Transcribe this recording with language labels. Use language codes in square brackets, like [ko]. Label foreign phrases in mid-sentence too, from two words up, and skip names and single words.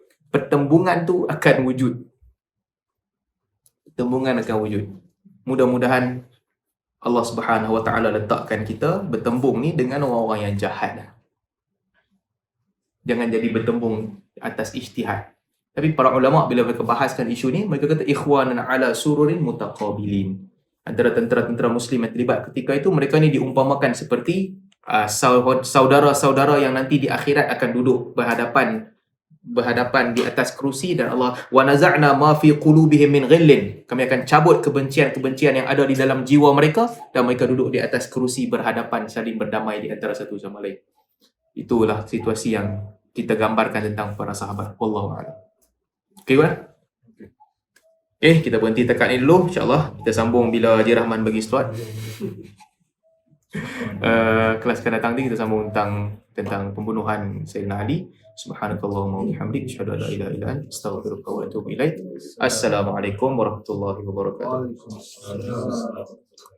[ms] Pertembungan tu akan wujud. Pertembungan akan wujud. Mudah-mudahan [ar] الله سبحانه وتعالى [ms] letakkan kita bertembung ni dengan orang-orang yang jahat. Jangan jadi bertembung atas ijtihad. Tapi para ulama bila mereka bahaskan isu ni, mereka kata [ar] إخوانا على سرر متقابلين. [ms] Antara tentera-tentera muslim yang terlibat ketika itu, mereka ni diumpamakan seperti saudara-saudara yang nanti di akhirat akan duduk berhadapan di atas kerusi, dan Allah [ar] ونزعنا ما في قلوبهم من غل. [ms] Kami akan cabut kebencian-kebencian yang ada di dalam jiwa mereka, dan mereka duduk di atas kerusi berhadapan, saling berdamai di antara satu sama lain. Itulah situasi yang kita gambarkan tentang para sahabat. [ar] والله أعلم. [ms] Okey kan? Okay, kita berhenti tekat ni dulu. InsyaAllah kita sambung bila Haji Rahman bagi slot. Kelas akan datang ni kita sambung tentang pembunuhan Sayyidina Ali. [ar] سبحانك اللهم وبحمدك أشهد أن لا إله إلا أنت أستغفرك وأتوب إليك. السلام عليكم ورحمة الله وبركاته.